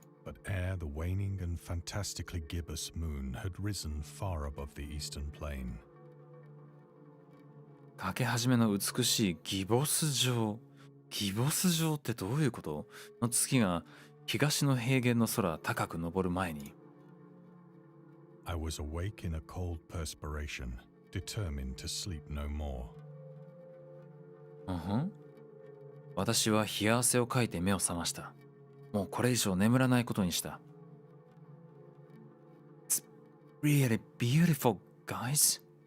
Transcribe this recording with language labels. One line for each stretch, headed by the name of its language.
English: But ere the waning and fantastically gibbous moon had risen far above the eastern plain.
Japanese: かけ始めの美しいギボス状。ギボス状ってどういうことの月が東の平原の空高く昇る前に。
English: I was awake in a cold perspiration, determined to sleep no more.
Japanese: 私は冷や汗をかいて目を覚ました。もうこれ以上眠らないことにした。
English: It's really beautiful, guys.